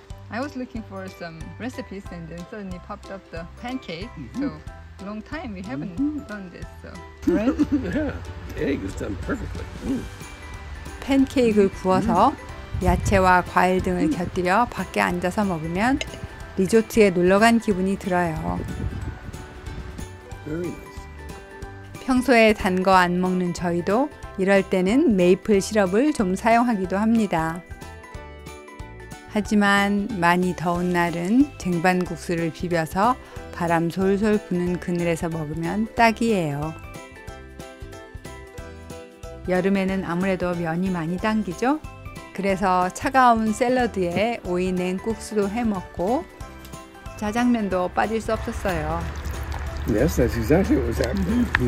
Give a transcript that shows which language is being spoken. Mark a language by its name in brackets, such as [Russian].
[English] I was looking for some recipes and then suddenly popped up the pancake. So long time we haven't done this. So right? Yeah, the egg is done perfectly. [Korean] 팬케이크를 구워서 야채와 과일 등을 곁들여 밖에 앉아서 먹으면 리조트에 놀러간 기분이 들어요. [English] Very nice. [Korean] 평소에 단 거 안 먹는 저희도 이럴 때는 메이플 시럽을 좀 사용하기도 합니다. 하지만 많이 더운 날은 쟁반국수를 비벼서 바람 솔솔 부는 그늘에서 먹으면 딱이에요. 여름에는 아무래도 면이 많이 당기죠? 그래서 차가운 샐러드에 오이 냉국수도 해먹고 짜장면도 빠질 수 없었어요. [English] Yes, that's exactly what was happening.